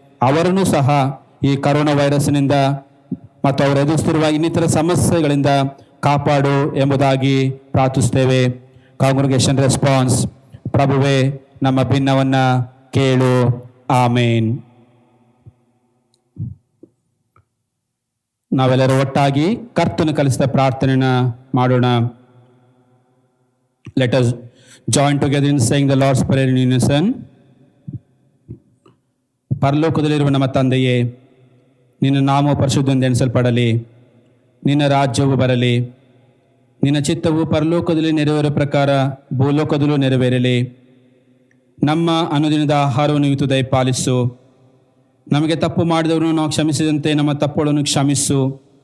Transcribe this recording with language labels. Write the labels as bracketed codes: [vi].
[kn] ಅವರನ್ನು ಸಹ ಈ ಕರೋನಾ ವೈರಸ್ನಿಂದ ಮತ್ತು ಅವರು ಎದುರಿಸುತ್ತಿರುವ ಇನ್ನಿತರ ಸಮಸ್ಯೆಗಳಿಂದ ಕಾಪಾಡು ಎಂಬುದಾಗಿ ಪ್ರಾರ್ಥಿಸುತ್ತೇವೆ. [en] Congregation response. [kn] ಪ್ರಭುವೇ, ನಮ್ಮ ಭಿನ್ನವನ್ನು ಕೇಳು. ಆಮೇನ್. ನಾವೆಲ್ಲರೂ ಒಟ್ಟಾಗಿ ಕರ್ತನು ಕಲಿಸಿದ ಪ್ರಾರ್ಥನೆಯನ್ನು ಮಾಡೋಣ. [en] Let us join together in saying the Lord's Prayer in unison. [kn] ಪರಲೋಕದಲ್ಲಿರುವ ನಮ್ಮ ತಂದೆಯೇ, ನಿನ್ನ ನಾಮ ಪರಿಶುದ್ಧವೆಂದು ಎಣಿಸಲ್ಪಡಲಿ, ನಿನ್ನ ರಾಜ್ಯವು ಬರಲಿ, ನಿನ್ನ ಚಿತ್ತವು ಪರಲೋಕದಲ್ಲಿ ನೆರವೇರೋ ಪ್ರಕಾರ ಭೂಲೋಕದಲ್ಲೂ ನೆರವೇರಲಿ. ನಮ್ಮ ಅನುದಿನದ ಆಹಾರವನ್ನು ಇವತ್ತು ದಯಪಾಲಿಸು. ನಮಗೆ ತಪ್ಪು ಮಾಡಿದವರನ್ನು ನಾವು ಕ್ಷಮಿಸಿದಂತೆ ನಮ್ಮ ತಪ್ಪುಗಳನ್ನು ಕ್ಷಮಿಸು.